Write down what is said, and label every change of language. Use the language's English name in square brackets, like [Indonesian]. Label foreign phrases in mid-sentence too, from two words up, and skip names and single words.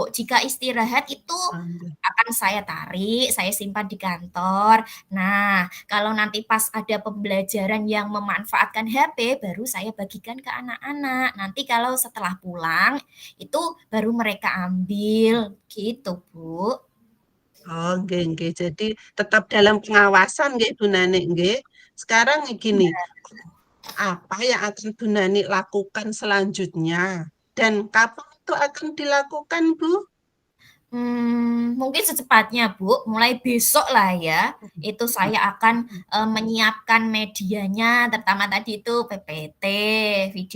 [Indonesian] Jika istirahat itu akan saya tarik, saya simpan di kantor. Nah, kalau nanti pas ada pembelajaran yang memanfaatkan HP, baru saya bagikan ke anak-anak. Nanti kalau setelah pulang, itu baru mereka ambil, gitu Bu. oh, nggih, nggih. Jadi tetap dalam pengawasan nggih Bu Nani nggih. Sekarang gini, apa yang akan Bu Nani lakukan selanjutnya? Dan kapan itu akan dilakukan, Bu? Mungkin secepatnya, Bu, mulai besok lah ya, itu saya akan, menyiapkan medianya, terutama tadi itu PPT, video